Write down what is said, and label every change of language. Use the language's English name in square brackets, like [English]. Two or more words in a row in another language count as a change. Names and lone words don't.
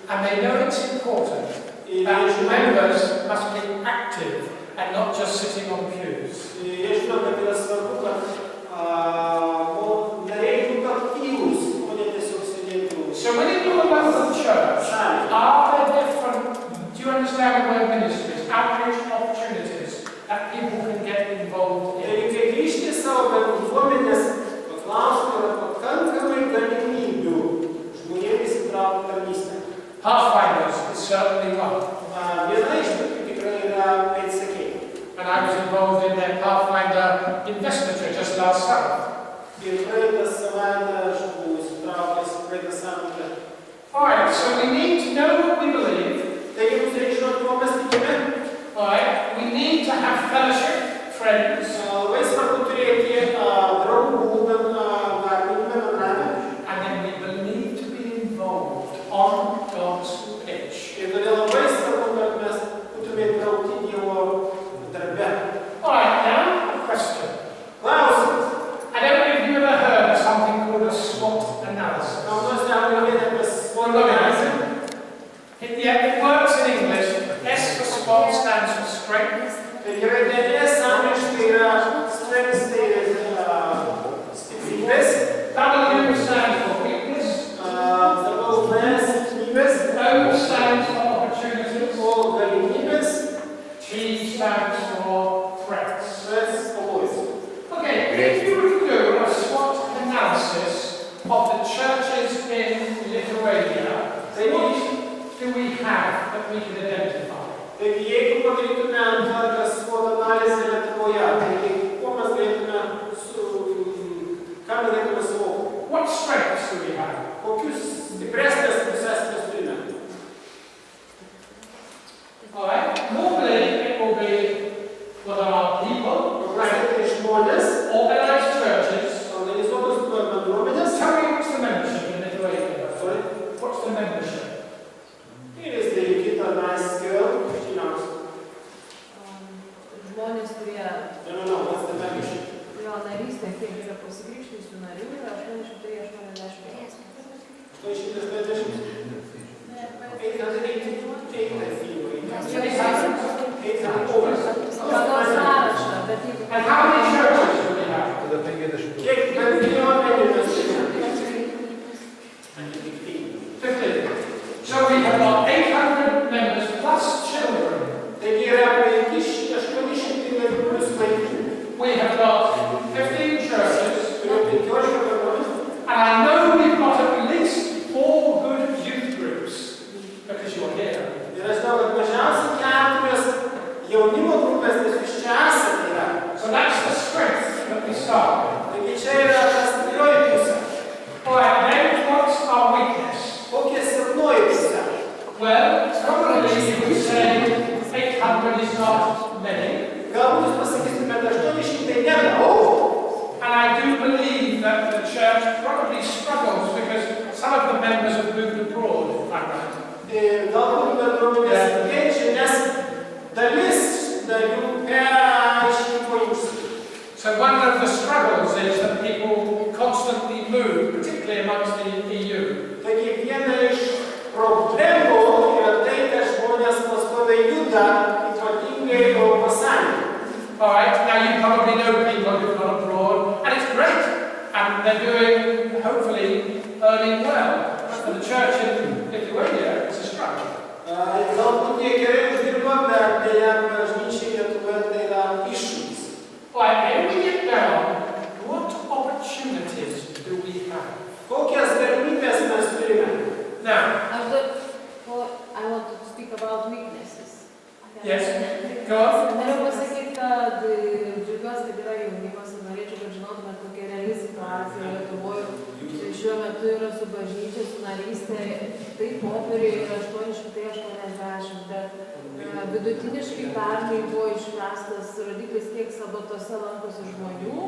[English] they know it's important that members must be active and not just sitting on pews. [Lithuanian] Jie žino, kad yra svarbu, kad nariai būtų aktyvūs, o ne tiesiog sėdėtų. [English] So when you do a local church, are there different, do you understand the word ministries, outreach opportunities that people can get involved in? [Lithuanian] Tai kai grįžti į savo bendruomenės, paklausti yra pakankamai galimybių žmonėms įsitraukti tarnystę. [English] Pathfinders is certainly one. [Lithuanian] Viena iš tokių tikrai yra pėdsekiai. [English] And I was involved in their Pathfinder investiture just last summer. [Lithuanian] Ir praeitą savaitę aš buvau įsitraukęs praeitą savaitę. [English] Alright, so we need to know what we believe. [Lithuanian] Taigi mums reikia žinoti, kuo mes tikime. [English] Alright, we need to have fellowship, friends. [Lithuanian] Labai svarbu turėti draugų, bendravimą. [English] And then we believe to be involved on God's pitch. [Lithuanian] Ir todėl labai svarbu, kad mes būtume įtraukti Dievo darbe. [English] Alright, now a question. [Lithuanian] Klausimas. [English] I don't know if you ever heard of something called a SWOT analysis. [Lithuanian] Kaunas neapgalvėti apie [English] SWOT analysis. It works in English. S for SWOT stands for strength. [Lithuanian] Tai yra dėlės angliškai yra strengths, tai stiprybės. [English] W stands for weakness. [Lithuanian] Silpnybės. [English] O stands for opportunities. [Lithuanian] O galimybės. [English] T stands for threats. [Lithuanian] Threats, pavojus. [English] Okay, if you were to do a SWOT analysis of the churches in Lithuania, what do we have that we can identify? [Lithuanian] Taigi, jeigu padarytume tokią SWOT analizę Lietuvoje, tai kuo mes galėtume ką galėtume suvokti? [English] What strengths do we have? [Lithuanian] Kokius stipresnės pusės mes turime? [English] Alright, normally it will be whether our people, [Lithuanian] Paprastai žmonės, [English] organized churches. [Lithuanian] organizuotos bendruomenės. [English] Tell me what's the membership in Lithuania? Sorry? What's the membership? It is dedicated nice girl, she knows. [Lithuanian] Žmonės, kurie [English] No, what's the membership? [Lithuanian] jo narystė, kiek yra pasikrikštysių narių, yra 880. 880. 888, [English] I feel. 800 over. [Lithuanian] Pagal sąrašą, bet jeigu... [English] And how many churches do we have? [Lithuanian] Kiek bendruomenių mes turime? 15. [English] So we have got 800 members plus children. [Lithuanian] Taigi yra 800 narių plus vaikų. [English] We have got 15 churches. [Lithuanian] Turime 15 bendruomenės. [English] And I know we've got at least 4 good youth groups because you're here. [Lithuanian] Ir aš žinau, kad mažiausiai 4 jaunimo grupės, nes jūs čia esate yra. [English] So that's the strength that we start with. [Lithuanian] Taigi čia yra ta stiprioji pusė. [English] Alright, then what's our weakness? [Lithuanian] Kokia silpnoji pusė? [English] Well, probably you would say 800 is not many. [Lithuanian] Galbūt jūs pasakysite, bet 800 nedaug. [English] And I do believe that the church probably struggles because some of the members have moved abroad, if I'm right. [Lithuanian] Galbūt bendruomenės kenčia, nes dalis narių išvyko į užsienį. [English] So one of the struggles is that people constantly move, particularly amongst the EU. [Lithuanian] Taigi viena iš problemų yra tai, kad žmonės pastoviai juda, ypatingai Europos Sąjungoje. [English] Alright, now you probably know people who've gone abroad, and it's great, and they're doing, hopefully, earning well. For the church in Lithuania, it's a struggle. [Lithuanian] Galbūt jie gerai uždirba, bet dėja bažnyčiai Lietuvoje tai yra iššūkis. [English] Alright, when we get down, what opportunities do we have? [Lithuanian] Kokias galimybės mes turime? [English] Now, I want to speak about weaknesses. yes, go on. [Lithuanian] Noriu pasakyti, kad džiaugiuosi, kad yra jaunimas ir norėčiau, kad žinotumėt, kokia reali situacija Lietuvoje. Šiuo metu yra su bažnyčia, su narystė, tai popieriai yra 880, bet vidutiniškai pernai buvo išmestas rodiklis, kiek sabatose lankosi žmonių.